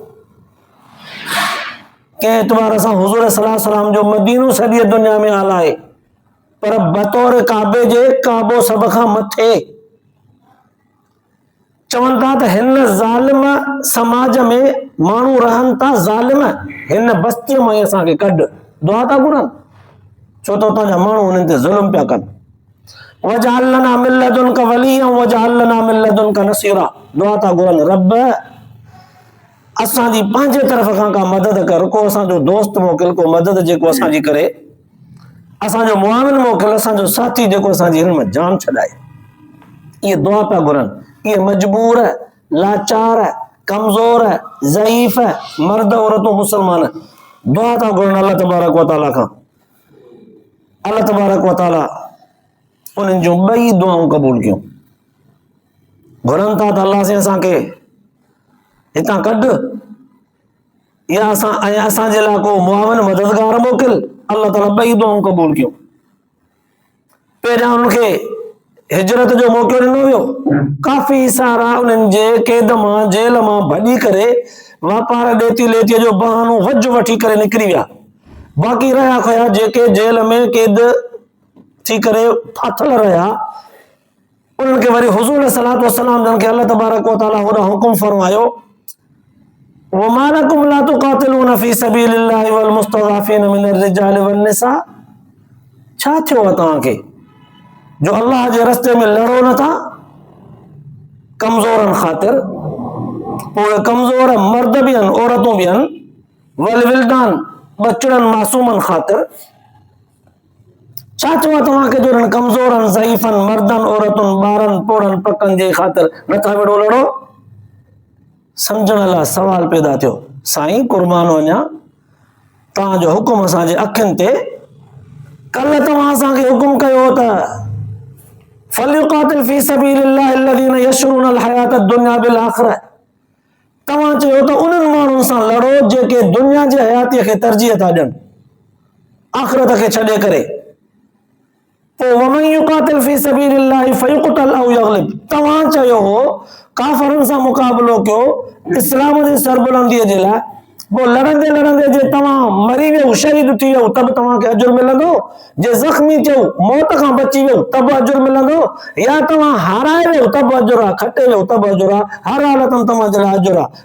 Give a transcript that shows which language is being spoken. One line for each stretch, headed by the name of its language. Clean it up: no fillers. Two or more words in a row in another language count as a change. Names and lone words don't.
Sindhi: कंहिं एतबार सां हुज़ूर
Arabic: صلى الله عليه وسلم
Sindhi: जो मदीनो सॼी दुनिया में आला आहे, पर बतौर काबे जे काबो सभ खां मथे। चवनि था त हिन ज़ालिम समाज में माण्हू रहनि था ज़ालिम, हिन बस्तीअ मां ई असांखे कढ, दुआ था घुरनि, छो त उतां जा माण्हू हुननि ते ज़ुल्म पिया कनि।
Arabic: واجعل لنا من لدنك وليا واجعل لنا من لدنك نصيرا,
Sindhi: दुआ था घुरनि, रब असांजी पंहिंजे तरफ़ खां का मदद कर, को असांजो दोस्त मोकिल, को मदद जेको असांजी करे, असांजो मुआविन मोकिल, असांजो साथी जेको असांजी हिन में जान छॾाए। इहे दुआ पिया घुरनि। इहे मजबूर, लाचार, कमज़ोर, ज़ईफ़ मर्द औरतूं मुस्लमान दुआ था घुरनि
Arabic: الله تبارك وتعالى
Sindhi: खां।
Arabic: الله تبارك وتعالى
Sindhi: उन्हनि जूं ॿई दुआऊं क़बूल कयूं। घुरनि था त अल्लाह से असांखे हितां कढ, या असांजे लाइ को मुआविन मददगार मोकिल। अल्लाह ताला ॿई दुआऊं क़बूल कयूं। पहिरियां उनखे हिजरत जो मौक़ो ॾिनो वियो, काफ़ी सारा उन्हनि जे क़ैद मां जेल मां भॼी करे वापार ॾेती लेतीअ जो बहानो वज वठी करे निकिरी विया। बाक़ी रहिया खया जेके जेल में क़ैद थी करे फाथल रहिया, उन्हनि खे वरी हुज़ूर सलातो सलाम जन खे
Arabic: الله تبارك وتعالى
Sindhi: होॾां हुकुम फरमायो,
Arabic: وما لكم لا تقاتلون في سبيل الله والمستضعفين من الرجال والنساء.
Sindhi: छा थियो आहे तव्हांखे जो अल्लाह जे रस्ते में लड़ो नथा? कमज़ोरनि ख़ातिर, पोइ कमज़ोर मर्द बि आहिनि, औरतूं बि आहिनि,
Arabic: والولدان
Sindhi: बचड़नि मासूमनि ख़ातिर। छा थियो आहे तव्हांखे जो इन्हनि कमज़ोरनि ज़ईफ़नि मर्दनि औरतुनि ॿारनि पोड़नि पकनि जे ख़ातिर नथा विड़ो लड़ो? सम्झण लाइ सवाल पैदा थियो, साईं कुर्बान वञा, तव्हांजो हुकुम असांजे अखियुनि ते, कल्ह तव्हां असांखे हुकुम कयो त
Arabic: فليقاتل في سبيل الله الذين يشرون الحياة الدنيا بالآخرة.
Sindhi: तव्हां चयो त उन्हनि माण्हुनि सां लड़ो जेके दुनिया जे हयातीअ खे तरजीह था ॾियनि, आख़िरत खे छॾे करे।
Arabic: पोइ ومن يقاتل في سبيل الله فيقتل أو يغلب.
Sindhi: तव्हां चयो हो काफ़िरनि सां मुक़ाबिलो कयो इस्लाम जी सरबुलंदीअ जे लाइ, पोइ लड़ंदे लड़ंदे जे तव्हां मरी वियो, शहीद थी वियो, त बि तव्हांखे अजुर मिलंदो? जे ज़ख़्मी थियो, मौत खां बची वियो, त बि अजुर मिलंदो? या तव्हां हाराए वियो त बि अजुर आहे, खटे वियो त बि अजुर आहे, हर हालत में तव्हांजे लाइ अजुर आहे।